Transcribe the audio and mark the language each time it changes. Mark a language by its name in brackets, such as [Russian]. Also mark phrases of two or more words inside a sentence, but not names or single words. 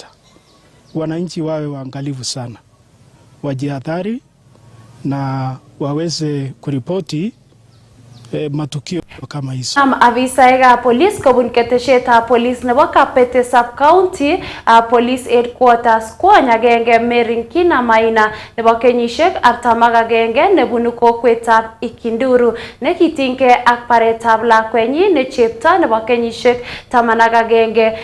[Swahili] Wananchi wawe waangalifu sana, wajihadhari na waweze kuripoti matukio kama hizo. [Kalenjin] Afisa police kobun keteshetab police nebo Kapete sub county police headquarters kwony agenge Merinkina Maina nebo kenyisiek 41 nebunu kokwetab Ikinduru nekitingei ak baretab lakwenyi ne chepto nebo kenyisiek 11.